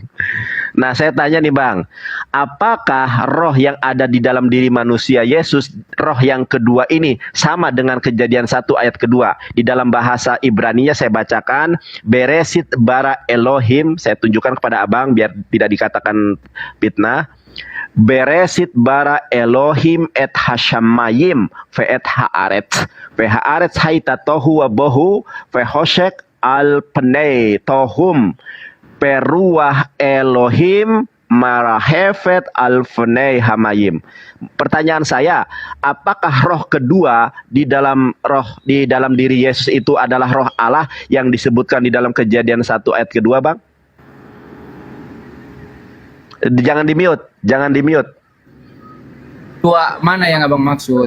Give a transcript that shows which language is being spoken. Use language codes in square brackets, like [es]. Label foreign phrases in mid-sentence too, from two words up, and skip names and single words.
[id] Nah, saya tanya nih bang, apakah roh yang ada di dalam diri manusia Yesus, roh yang kedua ini sama dengan Kejadian 1 ayat kedua? Di dalam bahasa Ibrani-nya saya bacakan, [he] בראשית ברא אלהים, [id] saya tunjukkan kepada abang biar tidak dikatakan fitnah. [he] בראשית ברא אלהים את השמים ואת הארץ והארץ היתה תהו ובהו וחשך על פני תהום ורוח אלהים מרחפת על פני המים. [id] Pertanyaan saya, apakah roh kedua di dalam diri Yesus itu adalah roh Allah yang disebutkan di dalam Kejadian 1 ayat kedua, bang? Jangan di-mute, jangan di-mute. Dua mana yang abang maksud?